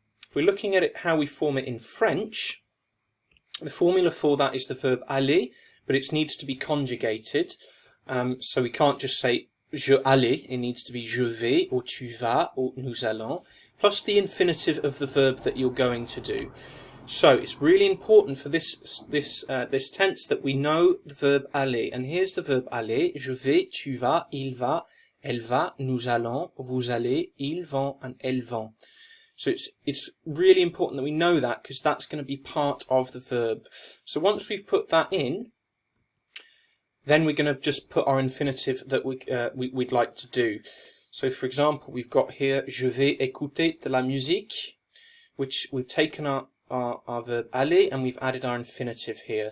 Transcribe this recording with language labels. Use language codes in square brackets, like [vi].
[en] If we're looking at it how we form it in French, the formula for that is the verb aller, but it needs to be conjugated. So we can't just say je allais, it needs to be je vais, or tu vas, or nous allons, plus the infinitive of the verb that you're going to do. So it's really important for this tense that we know the verb aller. And here's the verb aller: [fr] je vais, tu vas, il va, elle va, nous allons, vous allez, ils vont, and elles vont. [en] So it's really important that we know that, because that's going to be part of the verb. So once we've put that in, then we're going to just put our infinitive that we'd like to do. So for example, we've got here [fr] je vais écouter de la musique, [en] which we've taken our verb aller and we've added our infinitive here.